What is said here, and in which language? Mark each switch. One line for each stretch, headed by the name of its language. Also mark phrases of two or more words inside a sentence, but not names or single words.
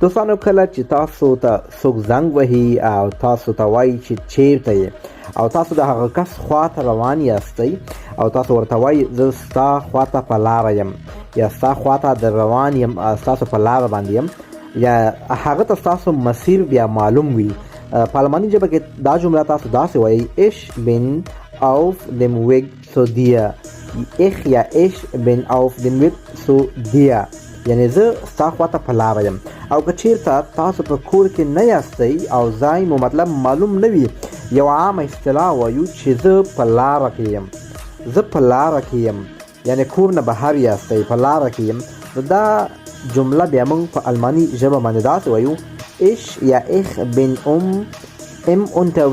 Pashto: دوستانو، کله چې تاسو ته څوک زنګ وهي او تاسو ته وایي چې چیرته یې او تاسو د هغه کس خواته روان یاستئ او تاسو ورته وایي زه ستا خواته په لاره یم یا ستا خواته د روان یم، ستاسو په لاره باندې یم، یا هغه ته ستاسو مسیر بیا معلوم وي. په الماني ژبه کې دا جمله تاسو داسې وایي:
German: ich bin auf dem Weg zu dir. ich یا ich bin auf dem Weg zu dir،
Pashto: یعنی زه ستا خواته په لاره یم. او که چیرته تاسو په کور کې نه یاستئ او ځای مو مطلب معلوم نه وي، یو عامه اصطلاح وایو چې زه په لاره کې یم. زه په لاره کې یم یعنی کور نه بهر یاستئ، په لاره کې یم. نو دا جمله بیا موږ په الماني ژبه باندې داسې وایو:
German: ich یا ich bin im unterwegs